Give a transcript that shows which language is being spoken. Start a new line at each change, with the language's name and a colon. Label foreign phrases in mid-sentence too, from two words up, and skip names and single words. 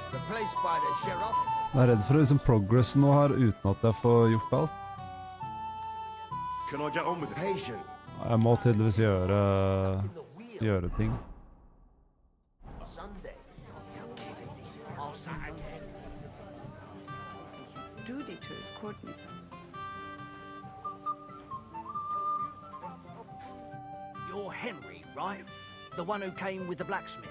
English: place by the sheriff.
Norwegian: Jeg redd for å liksom progresse nå her uten at jeg får gjort alt.
English: Can I get on with it? Patient.
Norwegian: Jeg må tydeligvis gjøre ting.
English: Sunday. You're kidding. I'll Saturday. Duty to escort me, son. You're Henry, right? The one who came with the blacksmith.